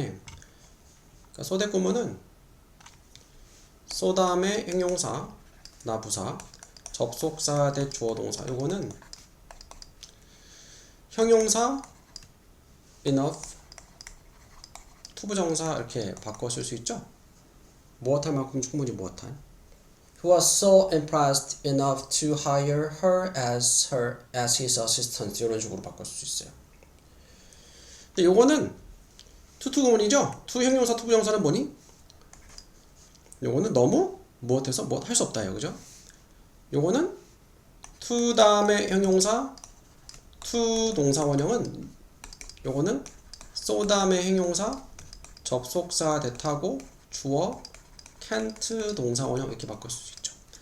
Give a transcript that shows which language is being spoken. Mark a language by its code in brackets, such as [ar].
[ko] 그러니까 소대 구문은 so 다음에 행용사, 나 부사, 접속사 대 주어 동사. 요거는 형용사 enough 투부정사 이렇게 바꿔 쓸 수 있죠. 무엇할 만큼 충분히 무엇할. [en] He was so impressed enough to hire her as his assistant. [ko] 이런 식으로 바꿀 수 있어요. 근데 요거는 투투구문이죠. 투 형용사 투부정사는 뭐니? 요거는 너무 무엇해서 무엇 할 수 없다예요. 그죠? 요거는 투 다음에 형용사 투 동사 원형은 요거는 so 다음에 형용사 접속사 대타고 주어 can't 동사 원형 이렇게 바꿀 수 있죠.